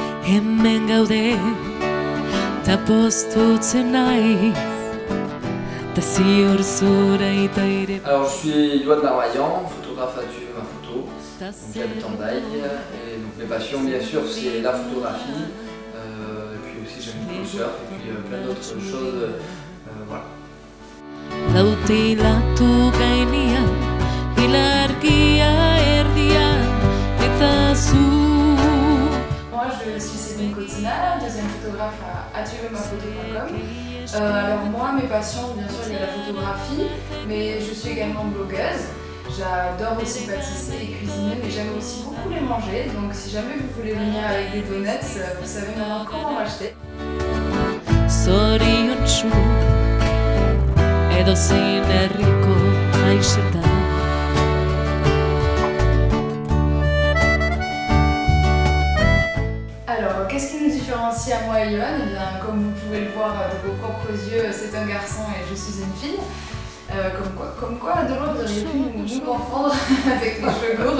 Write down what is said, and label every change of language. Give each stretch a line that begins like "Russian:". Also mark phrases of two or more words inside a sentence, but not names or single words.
Basque: hemen gaude, ta postutzen naiz, ta ziur zure ita ere.
French: Alors je suis Yoann Darmaillan, photographe à Tu veux ma photo, donc j'habite en Daille, et donc mes passions bien sûr c'est la photographie, et puis aussi j'aime beaucoup le surf, et puis plein d'autres choses, voilà.
Basque: Lautilatu gainean, ilargia erdian, eta zu.
French: Moi je suis Céline Cotina, deuxième photographe à tuveuxmaphoto.com. Alors moi mes passions bien sûr il y a la photographie, mais je suis également blogueuse. J'adore aussi pâtisser et cuisiner, mais j'aime aussi beaucoup les manger. Donc si jamais vous voulez venir avec des donuts, vous savez maintenant comment m'acheter.
Basque: Zoriontsu, edozein herriko haizetan.
French: Alors, qu'est-ce qui nous différencie à moi et Yoann? Eh bien, comme vous pouvez le voir de vos propres yeux, c'est un garçon et je suis une fille. Comme quoi, de loin vous auriez pu nous confondre avec les cheveux courts.